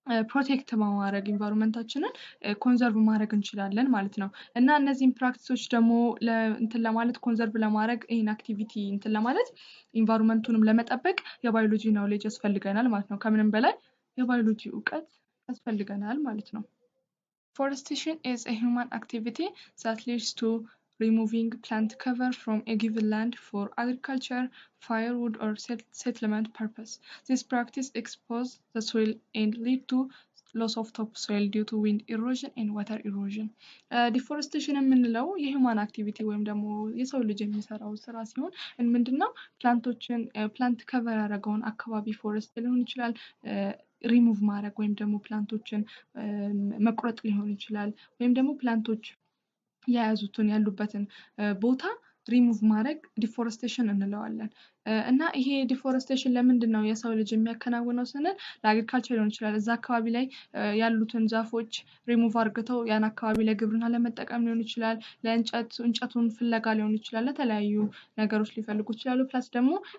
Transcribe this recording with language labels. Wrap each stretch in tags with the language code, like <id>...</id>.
<am>ፕሮቴክት በማድረግ ኢንቫይሮንመንታችንን ኮንዘርቭ ማድረግ እንችላለን ማለት ነው እና እነዚህን ፕራክቲሶች ደግሞ እንትን ለማለት ኮንዘርቭ ለማድረግ ይሄን አክቲቪቲ እንትን ለማለት ኢንቫይሮንመንቱንም ለመጠበቅ የባዮሎጂ ናውሌጅ ያስፈልገናል ማለት ነው ከምንም በላይ የባዮሎጂ ዕውቀት ያስፈልገናል ማለት ነው</am> <en>Forestation is a human activity that leads to removing plant cover from a given land for agriculture, firewood or settlement purpose. This practice exposes the soil and leads to loss of topsoil due to wind erosion and water erosion.</en> <am>Deforestation የምንለው የሁማን አክቲቪቲ ወይም ደግሞ የሰው ልጅ የሚሰራው ስራ ሲሆን ምንድነው ፕላንት ከቨር ያደረገውን አካባቢ ፎረስት ሊሆን ይችላል ሪሙቭ ማድረግ ወይም ደግሞ ፕላንቶችን መቁረጥ ሊሆን ይችላል ወይም ደግሞ ፕላንቶች ያያዙትን ያሉበትን ቦታ ሪሙቭ ማድረግ ዲፎረስቴሽን እንለዋለን እና ይሄ ዲፎረስቴሽን ለምንድነው የሰው ልጅ የሚያከናውነው ስንል ለአግሪካልቸር ሊሆን ይችላል እዛ አካባቢ ላይ ያሉትን ዛፎች ሪሙቭ አድርገው ያን አካባቢ ላይ ግብርና ለመጠቀም ሊሆን ይችላል ለእንጨቱን ፍለጋ ሊሆን ይችላል ለተለያዩ ነገሮች ሊፈልጉ ይችላሉ ፕላስ ደግሞ</am>